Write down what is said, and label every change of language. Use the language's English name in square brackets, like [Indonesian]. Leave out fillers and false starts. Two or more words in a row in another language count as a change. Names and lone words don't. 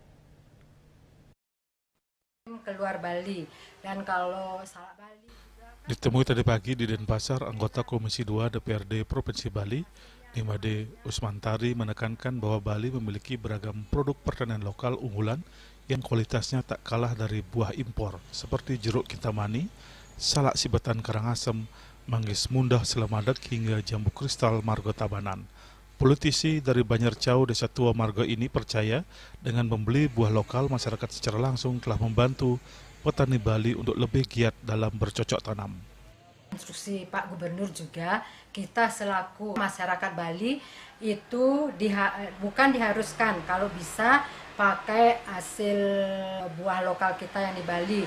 [Indonesian] Keluar Bali, dan kalau Salak Bali Ditemui tadi pagi di Denpasar, anggota Komisi 2 DPRD Provinsi Bali, Nimade Usmantari, menekankan bahwa Bali memiliki beragam produk pertanian lokal unggulan yang kualitasnya tak kalah dari buah impor, seperti jeruk kintamani, salak sibatan karangasem, manggis mundah Selamadeg hingga jambu kristal Margo Tabanan. Politisi dari Banjarcau, Desa Tua Margo ini percaya dengan membeli buah lokal, masyarakat secara langsung telah membantu petani Bali untuk lebih giat dalam bercocok tanam. Instruksi Pak Gubernur juga, kita selaku masyarakat Bali itu bukan diharuskan, kalau bisa pakai hasil buah lokal kita yang di Bali.